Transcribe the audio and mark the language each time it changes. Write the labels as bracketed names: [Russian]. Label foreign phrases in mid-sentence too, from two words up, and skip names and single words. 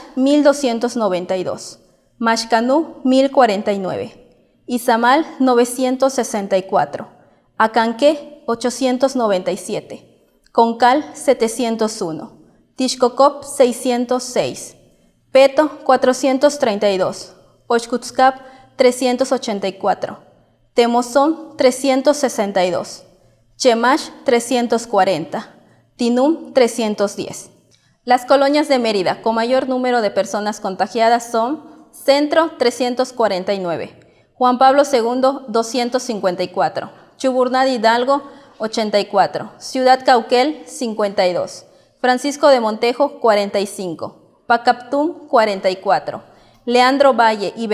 [Spanish] 1.292, Maxcanú, 1.049, Izamal, 964, Acanqué, 897, Concal, 701, Tixcocop, 606, Peto, 432, Oxcutzcap, 384, Temozón, 362, Chemash, 340, Tinum, 310. Las colonias de Mérida con mayor número de personas contagiadas son Centro, 349, Juan Pablo II, 254, Chuburnad Hidalgo, 84, Ciudad Cauquel, 52, Francisco de Montejo, 45, Pacaptum, 44, Leandro Valle y